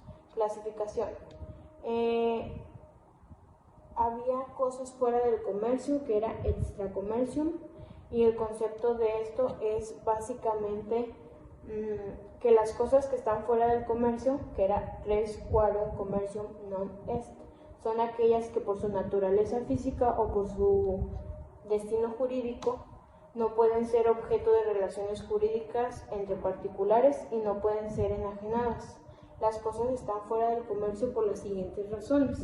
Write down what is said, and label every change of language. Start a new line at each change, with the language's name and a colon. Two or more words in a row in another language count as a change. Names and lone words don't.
Spanish: Clasificación. Había cosas fuera del comercio, que era extracomercium, y el concepto de esto es básicamente que las cosas que están fuera del comercio, que era
Latin: res quarum commercium non est,
Spanish: son aquellas que por su naturaleza física o por su destino jurídico no pueden ser objeto de relaciones jurídicas entre particulares y no pueden ser enajenadas. Las cosas están fuera del comercio por las siguientes razones.